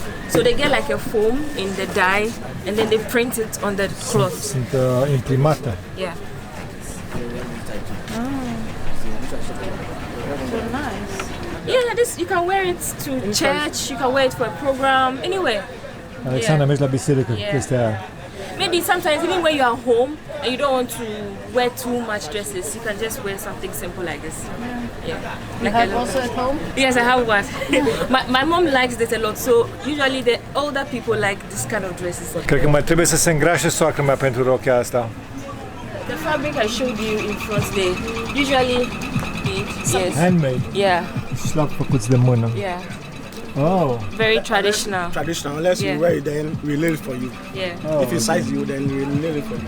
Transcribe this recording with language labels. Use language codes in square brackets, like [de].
[en] So they get like a foam in the dye and then they print it on the cloth. [ro] Sunt imprimate. [en] Yeah. So nice. Yeah, this you can wear it to church, you can wear it for a program, anywhere. [ro] Alexandra, mergi la biserică cu chestia aia. [en] Maybe sometimes even when you are home and you don't want to wear too much dresses, you can just wear something simple like this. Yeah. You have also at home? Yes, I have one. my mom likes this a lot, so usually the older people like this kind of dresses. [ro] Cred că mai trebuie să se îngrașe soacră mea pentru rochia asta. [en] The fabric I showed you in front there, usually yes. Handmade. Yeah. [ro] Slab făcuți de mână. [en] Yeah. Oh. Very traditional. Traditional. Unless you wear it, then we nail it for you. Yeah. Oh, If it size you, then we nail it for you.